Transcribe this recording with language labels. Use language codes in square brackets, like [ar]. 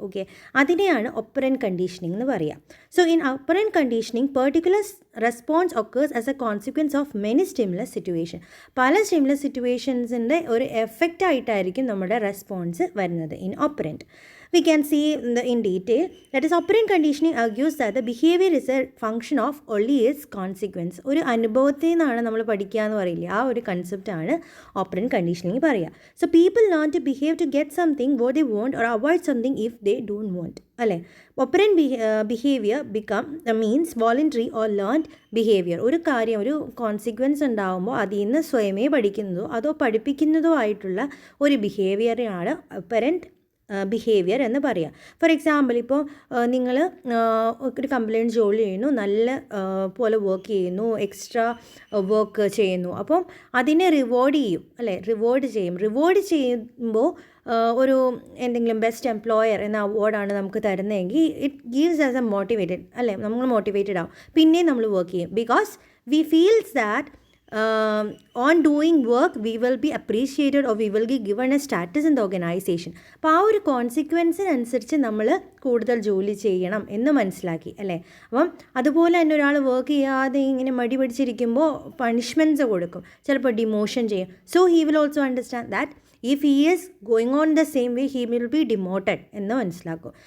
[ml] Okay, അതിനെയാണ് operant conditioning എന്ന് പറയുക. [en] So in operant conditioning particular response occurs as a consequence of many stimulus situation. [ml] പല stimulus സിറ്റുവേഷൻസിൻ്റെ ഒരു എഫക്റ്റായിട്ടായിരിക്കും നമ്മുടെ റെസ്പോൺസ് വരുന്നത് in operant. [en] We can see in detail. That is, operant conditioning argues that the behavior is a function of only its consequence. [ml] ഒരു അനുഭവത്തിൽ നിന്നാണ് നമ്മൾ പഠിക്കുക എന്ന് പറയില്ല, ആ ഒരു കൺസെപ്റ്റാണ് ഓപ്പറൻറ്റ് കണ്ടീഷനിങ് പറയുക. [en] So people learn to behave to get something what they want or avoid something if they don't want. അല്ലേ? Operant behaviour become means voluntary or learned behaviour. [ml] ഒരു കാര്യം, ഒരു കോൺസിക്വൻസ് ഉണ്ടാകുമ്പോൾ അതിൽ നിന്ന് സ്വയമേ പഠിക്കുന്നതോ അതോ പഠിപ്പിക്കുന്നതോ ആയിട്ടുള്ള ഒരു ബിഹേവിയറാണ് ഓപ്പറൻറ്റ് ബിഹേവിയർ എന്ന് പറയുക. ഫോർ എക്സാമ്പിൾ, ഇപ്പോൾ നിങ്ങൾ ഒരു കംപ്ലയിൻറ്റ് ജോലി ചെയ്യുന്നു, നല്ല പോലെ വർക്ക് ചെയ്യുന്നു, എക്സ്ട്രാ വർക്ക് ചെയ്യുന്നു, അപ്പം അതിനെ റിവാർഡ് ചെയ്യും, അല്ലേ? റിവാർഡ് ചെയ്യുമ്പോൾ ഒരു എന്തെങ്കിലും ബെസ്റ്റ് എംപ്ലോയർ എന്ന അവാർഡാണ് നമുക്ക് തരുന്നതെങ്കിൽ [en] it gives us a motivated, [ml] അല്ലേ? നമ്മൾ മോട്ടിവേറ്റഡ് ആവും, പിന്നെയും നമ്മൾ വർക്ക് ചെയ്യും. [en] Because we feels that on doing work we will be appreciated or we will be given a status in the organization. [ml] അപ്പോൾ ആ ഒരു കോൺസിക്വൻസിനനുസരിച്ച് നമ്മൾ കൂടുതൽ ജോലി ചെയ്യണം എന്ന് മനസ്സിലാക്കി, അല്ലേ? അപ്പം അതുപോലെ തന്നെ ഒരാൾ വർക്ക് ചെയ്യാതെ ഇങ്ങനെ മടി പിടിച്ചിരിക്കുമ്പോൾ പണിഷ്മെൻറ്റ്സ് കൊടുക്കും, ചിലപ്പോൾ ഡിമോഷൻ ചെയ്യും. [en] so he will also understand that if he is going on the same way he will be demoted [ml] എന്ന് മനസ്സിലാക്കും.